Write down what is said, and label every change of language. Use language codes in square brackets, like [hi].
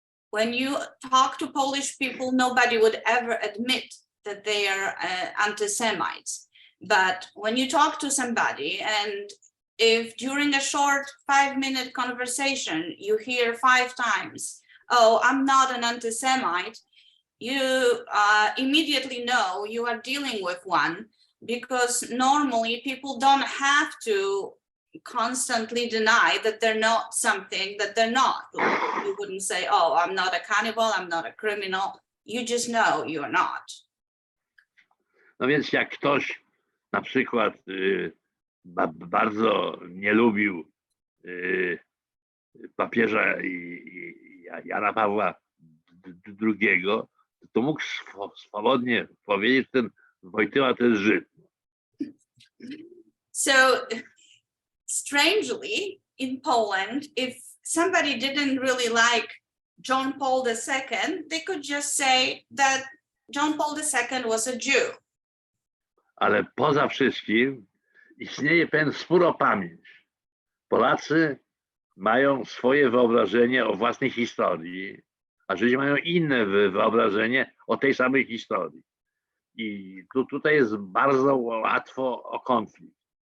[en] When you talk to Polish people, nobody would ever admit that they are anti-Semites. But when you talk to somebody, and if during a short 5-minute conversation, you hear 5 times, oh, I'm not an anti-Semite, you immediately know you are dealing with one, because normally people don't have to constantly deny that they're not something that they're not. You wouldn't say, oh, I'm not a cannibal, I'm not a criminal. You just know you're not. [pl] No więc jak ktoś na przykład bardzo nie lubił papieża Jana Pawła II, to mógł swobodnie powiedzieć, że ten Wojtyła to jest Żyd. [en] So strangely, in Poland, if somebody didn't really like John Paul II, they could just say that John Paul II was a Jew. [pl] Ale poza wszystkim istnieje pewien spór o pamięć. Polacy mają swoje wyobrażenie o własnej historii, a Żydzi mają inne wyobrażenie o tej samej historii. I tutaj jest bardzo łatwo o konflikt.